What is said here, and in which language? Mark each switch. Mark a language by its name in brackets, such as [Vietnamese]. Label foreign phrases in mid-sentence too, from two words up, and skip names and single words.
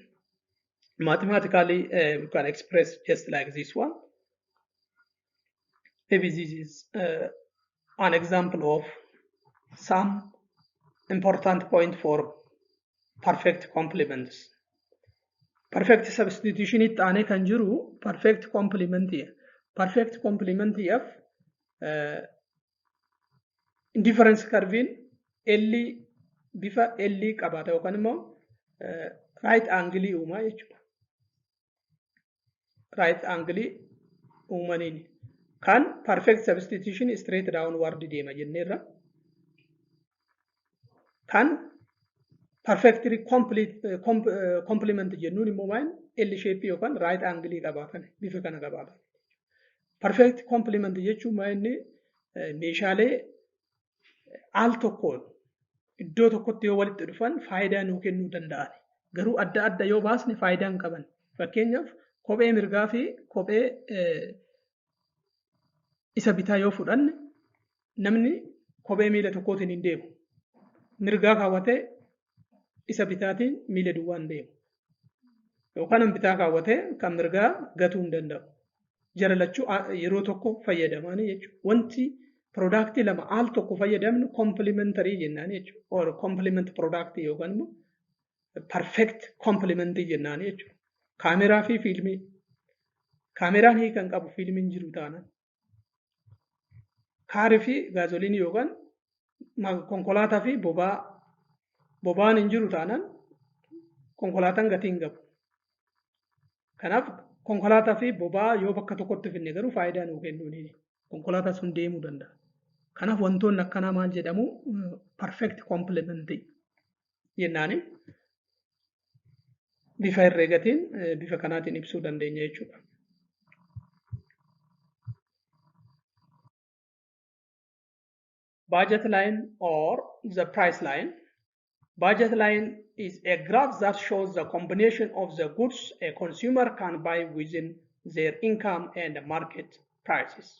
[English] Mathematically, we can express just like this one. Maybe this is an example of some important point for perfect complements. Perfect substitution [Oromo] it ane kan jiru [English] perfect complement here. Perfect complement of indifference curve [Oromo] L bifa L qabata yookaan immoo [English] right angle [Oromo] uuma jechuudha. [English] Right angle [Oromo] uumaniin kan [English] perfect substitution straight downward [Oromo] deema jenneerra. Kan [English] perfectly complement [Oromo] jennuun immoo maal [English] L shape [Oromo] yookaan [English] right angle [Oromo] qabaatan bifa kana qabaatan. [English] Perfect complement [Oromo] jechuun maal inni meeshaalee al tokkoon iddoo tokkotti yoo walitti dhufan faayidaa nuu kennuu danda'an. Garuu adda adda yoo baasne faayidaa hin qaban. Fakkeenyaaf kophee mirgaa fi kophee isa bitaa yoo fudhanne namni kophee miila tokkootiin hin deemu. Mirgaa kaawwatee isa bitaatiin miila duwwaan deemu. Yookaan bitaa kaawwatee kan mirgaa gatuu hin danda'u. Jara lachuu yeroo tokko fayyadamanii jechuudha. Wanti product lama al tokko fayyadamnu complementary jennaan jechuudha. [English] Or complement product [Oromo] yookaan immoo [English] perfect complement [Oromo] jennaan jechuudha. Kaameraa fi fiilmii. Kaameraan hiikan qabu fiilmiin jiru taanaan. Kaarii fi gaazoliinii yookaan konkolaataa fi boba'aan hin jiru taanaan konkolaataan gatii hin qabu. Kanaaf konkolaataa fi boba'aa yoo bakka tokkotti finne garuu faayidaa nuu kennuuni. Konkolaataa sun deemuu danda'a. Kanaaf wantoonni akkanaa maal jedhamu [English] perfect complement [Oromo] jennaani. Bifa herreegatiin bifa kanaatiin ibsuu dandeenya jechuudha. [English] Budget line or the price line. Budget line is a graph that shows the combination of the goods a consumer can buy within their income and market prices.